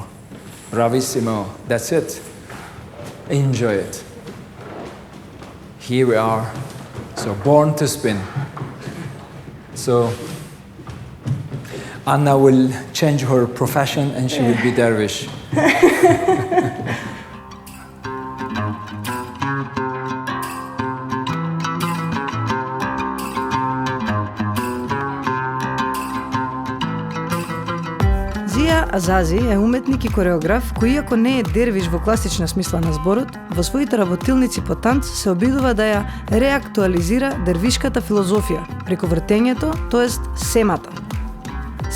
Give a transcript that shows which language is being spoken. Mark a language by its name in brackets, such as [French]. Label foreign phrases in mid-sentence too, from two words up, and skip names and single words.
[English] Bravissimo. That's it. Enjoy it. Here we are. So born to spin. So Anna will change her profession and she will be dervish. [Macedonian] Зија Азази е уметник и кореограф кој, иако не е дервиш во класична смисла на зборот, во своите работилници по танц се обидува да ја реактуализира дервишката филозофија преку вртењето, тоест семата.